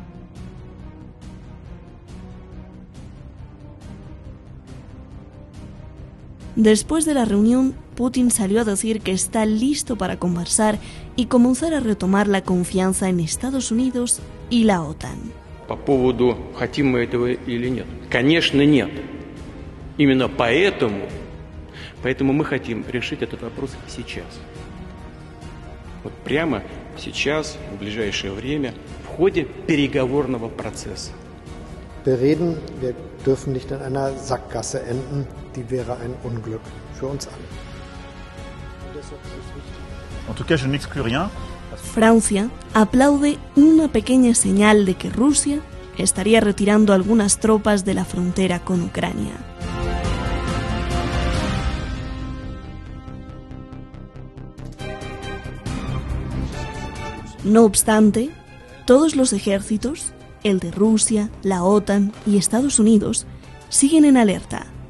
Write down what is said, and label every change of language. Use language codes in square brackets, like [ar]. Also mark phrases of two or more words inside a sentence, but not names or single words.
[es] Después de la reunión, Putin salió a decir que está listo para conversar y comenzar a retomar la confianza en Estados Unidos y la OTAN. [ru] По поводу, хотим мы этого или нет? Конечно, нет. Именно поэтому мы хотим решить этот вопрос сейчас. Вот прямо сейчас, в ближайшее время, в ходе переговорного процесса. [de] Wir reden, wir dürfen nicht in einer Sackgasse enden, die wäre ein Unglück für uns alle. [fr] En tout cas, je n'exclus rien. [es] Francia aplaude una pequeña señal de que Rusia estaría retirando algunas tropas de la frontera con Ucrania. No obstante, todos los ejércitos, el de Rusia, la OTAN y Estados Unidos, siguen en alerta.